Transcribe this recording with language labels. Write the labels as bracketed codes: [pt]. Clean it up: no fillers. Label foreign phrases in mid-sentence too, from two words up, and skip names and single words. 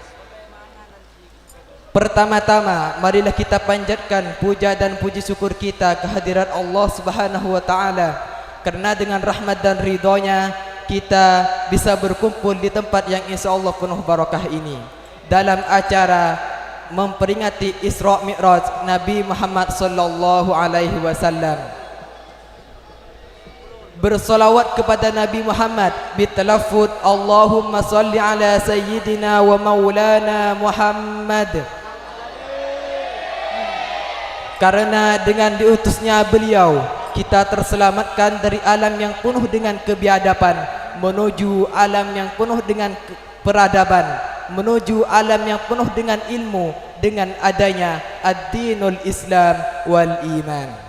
[id] Pertama-tama marilah kita panjatkan puja dan puji syukur kita kehadirat Allah [ar] سبحانه وتعالى, [id] karena dengan rahmat dan ridhonya kita bisa berkumpul di tempat yang insyaallah penuh barakah ini dalam acara memperingati Isra Mi'raj Nabi Muhammad [ar] صلى الله عليه وسلم. [id] Bersolawat kepada Nabi Muhammad bitalaffuz [ar] اللهم صل على سيدنا ومولانا محمد. [id] Karena dengan diutusnya beliau kita terselamatkan dari alam yang penuh dengan kebiadaban menuju alam yang penuh dengan peradaban, menuju alam yang penuh dengan ilmu dengan adanya [ar] الدين الإسلام والإيمان.